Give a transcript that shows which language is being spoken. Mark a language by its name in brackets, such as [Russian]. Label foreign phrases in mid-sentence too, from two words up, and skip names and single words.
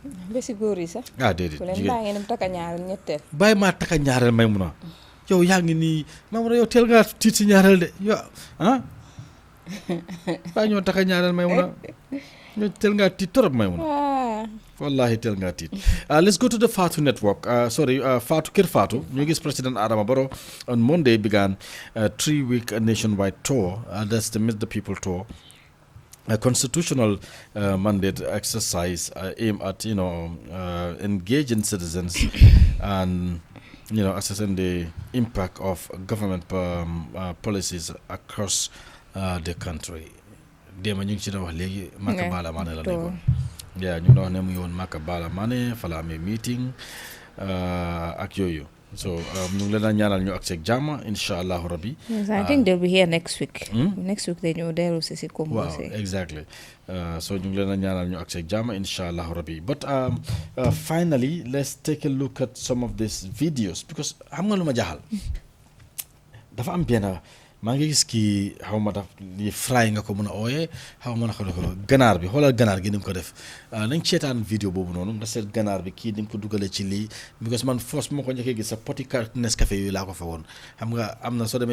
[Wolof] ba si góor yi sax déedéet ku leen bàyyi ngeen dem takka ñaareel ñetteel bàyyi maa takka ñaareel may mun a yow yaa ngi nii Maimouna yow teel ngaa tiit si ñaareel de yow bàyyi ñoo takka ñaareel Maimouna yow teel ngaa tiit torop Maimouna wallahi teel ngaa tiit [English] let's go to the Fatu network Fatu Kër Fatu [Wolof] ñu gis [English] President Adama Barrow on Monday began a 3-week nationwide tour that's the Meet the People tour, a constitutional mandate exercise aimed at engaging citizens and assessing the impact of government policies across the country. [Wolof] Démb ñu ngi ci doon wax léegi Maka Bala Mané la nekkoon ñu ngi wax ne mu ngi woon Maka Bala Mané fa la amee meeting ak yooyu so ñu ngi leen a ñaanal ñu ak seeg jàmm [Arabic] incha allahu rabbi. [English] I think they'll be here next week. Next week they [Wolof] ñëw dellu si Kombo. [English] Wow, exactly. [Wolof] So ñu ngi leen a ñaanal ñu ak seeg jàmm [Arabic] incha allahu rabbi. [English] But finally let's take a look at some of these videos because [Wolof] xam nga lu ma jaaxal dafa am benn maa ngi gis kii xaw ma daf li fry nga ko mën a ooyee xaw ma naka la ko ganaar bi xoolal ganaar gi ni mu ko def nañ seetaan vidéo boobu noonu nga seet ganaar bi kii ni mu ko dugalee ci lii because man force moo ko njëkkee gis sa poti Nescafé yooyu laa ko fa woon xam nga am na soo demee